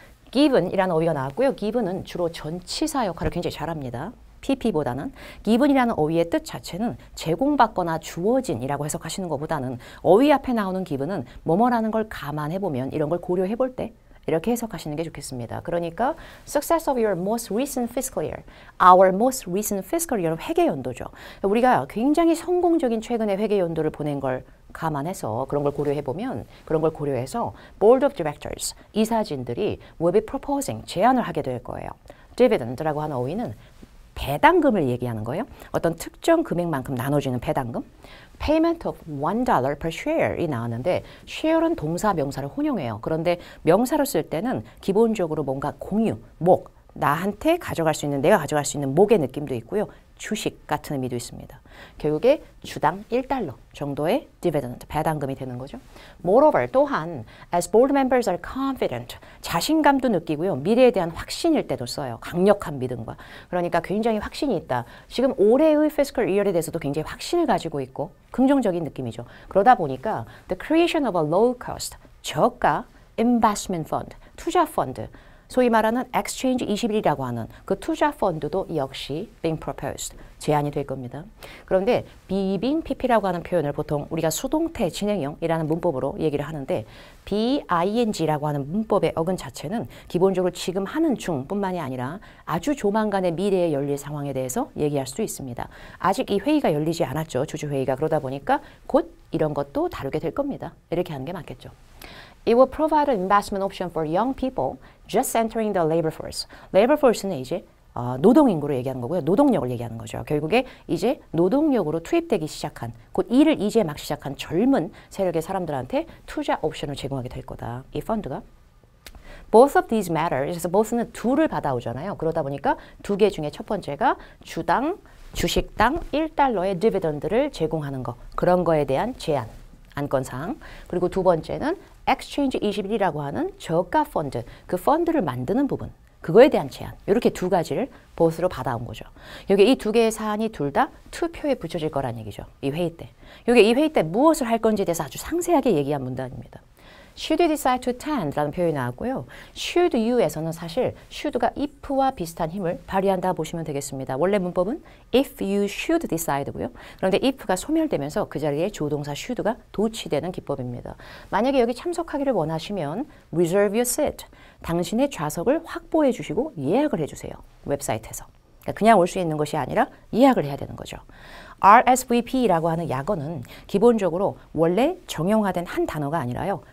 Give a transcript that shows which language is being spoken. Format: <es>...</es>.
<ko>given이라는 어휘가 나왔고요. given은 주로 전치사 역할을 굉장히 잘합니다. PP보다는 given이라는 어휘의 뜻 자체는 제공받거나 주어진이라고 해석하시는 것보다는 어휘 앞에 나오는 given은 뭐뭐라는 걸 감안해보면 이런 걸 고려해볼 때 이렇게 해석하시는 게 좋겠습니다. 그러니까</ko> <en>success of your most recent fiscal year,</en> <ko>our most recent fiscal year은 회계연도죠. 우리가 굉장히 성공적인 최근의 회계연도를 보낸 걸 감안해서 그런 걸 고려해보면 그런 걸 고려해서 Board of Directors, 이사진들이</ko> <en>will be proposing,</en> <ko>제안을 하게 될 거예요. Dividend라고 하는 어휘는 배당금을 얘기하는 거예요. 어떤 특정 금액만큼 나눠주는 배당금.</ko> <en>Payment of $1 per share</en> <ko>이 나왔는데 share은 동사, 명사를 혼용해요. 그런데 명사로 쓸 때는 기본적으로 뭔가 공유, 나한테 가져갈 수 있는, 내가 가져갈 수 있는 목의 느낌도 있고요. 주식 같은 의미도 있습니다. 결국에 주당 1달러 정도의 dividend, 배당금이 되는 거죠. Moreover, 또한</ko> <en>as board members are confident,</en> <ko>자신감도 느끼고요. 미래에 대한 확신일 때도 써요. 강력한 믿음과. 그러니까 굉장히 확신이 있다. 지금 올해의 fiscal year에 대해서도 굉장히 확신을 가지고 있고 긍정적인 느낌이죠. 그러다 보니까</ko> <en>the creation of a low cost,</en> <ko>저가 investment fund, 투자 펀드, 소위 말하는 Exchange 21이라고 하는 그 투자 펀드도 역시</ko> <en>being proposed,</en> <ko>제안이 될 겁니다. 그런데 being pp라고 하는 표현을 보통 우리가 수동태 진행형이라는 문법으로 얘기를 하는데 being라고 하는 문법의 어근 자체는 기본적으로 지금 하는 중뿐만이 아니라 아주 조만간의 미래에 열릴 상황에 대해서 얘기할 수도 있습니다. 아직 이 회의가 열리지 않았죠. 주주회의가. 그러다 보니까 곧 이런 것도 다루게 될 겁니다. 이렇게 하는 게 맞겠죠.</ko> <en>It will provide an investment option for young people just entering the labor force.</en> <ko>labor force는 이제 노동인구로 얘기하는 거고요. 노동력을 얘기하는 거죠. 결국에 이제 노동력으로 투입되기 시작한, 곧 일을 이제 막 시작한 젊은 세력의 사람들한테 투자 옵션을 제공하게 될 거다. 이 펀드가. Both of these matters, 그래서 both는 둘을 받아오잖아요. 그러다 보니까 두 개 중에 첫 번째가 주식당 1달러의 디비던드를 제공하는 거. 그런 거에 대한 제안. 안건사항. 그리고 두 번째는 Exchange 21이라고 하는 저가 펀드, 그 펀드를 만드는 부분, 그거에 대한 제안. 이렇게 두 가지를 보스로 받아온 거죠. 여기 이 두 개의 사안이 둘 다 투표에 붙여질 거란 얘기죠. 이 회의 때. 여기 이 회의 때 무엇을 할 건지에 대해서 아주 상세하게 얘기한 문단입니다.</ko> <en>Should you decide to attend?</en> <ko>라는 표현이 나왔고요. Should you에서는 사실 should가 if와 비슷한 힘을 발휘한다 보시면 되겠습니다. 원래 문법은 if you should decide고요. 그런데 if가 소멸되면서 그 자리에 조동사 should가 도치되는 기법입니다. 만약에 여기 참석하기를 원하시면</ko> <en>reserve your seat.</en> <ko>당신의 좌석을 확보해 주시고 예약을 해주세요. 웹사이트에서. 그냥 올 수 있는 것이 아니라 예약을 해야 되는 거죠. RSVP라고 하는 약어는 기본적으로 원래 정형화된 한 단어가 아니라요.</ko>